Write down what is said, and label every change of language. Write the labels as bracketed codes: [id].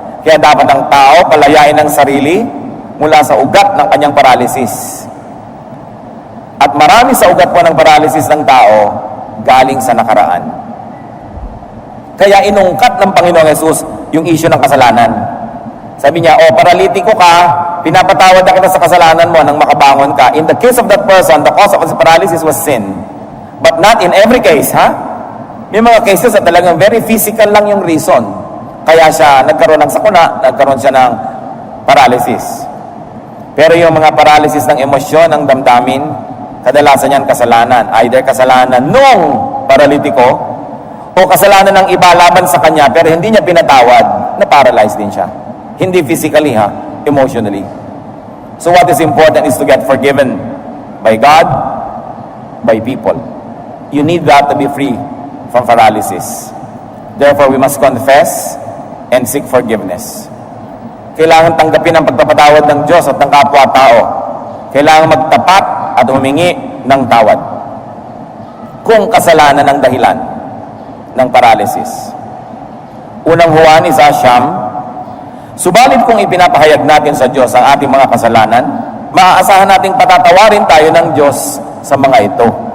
[tl] Kaya dapat ang tao palayain ng sarili mula sa ugat ng kanyang paralysis. At marami sa ugat po ng paralysis ng tao galing sa nakaraan. Kaya inungkat ng Panginoong Hesus yung issue ng kasalanan. Sabi niya, paralitiko ka, pinapatawad na kita sa kasalanan mo nang makabangon ka. [en] In the case of that person, the cause of his paralysis was sin. But not in every case, ha? [tl] May mga cases na talagang very physical lang yung reason. Kaya siya nagkaroon ng sakuna, nagkaroon siya ng paralysis. Pero yung mga paralysis ng emosyon, ng damdamin, kadalasan yan kasalanan. Either kasalanan nung paralitiko o kasalanan ng iba laban sa kanya pero hindi niya pinatawad, na-paralyzed din siya. [en] Hindi physically, ha? Emotionally. So what is important is to get forgiven by God, by people. You need that to be free from paralysis. Therefore, we must confess and seek forgiveness. [tl] Kailangan tanggapin ang pagpapatawad ng Diyos at ng kapwa-tao. Kailangan magtapat at humingi ng tawad kung kasalanan ang dahilan ng paralysis. Unang Juan 1:9, subalit kung ipinapahayag natin sa Diyos ang ating mga kasalanan, maaasahan nating patatawarin tayo ng Diyos sa mga ito.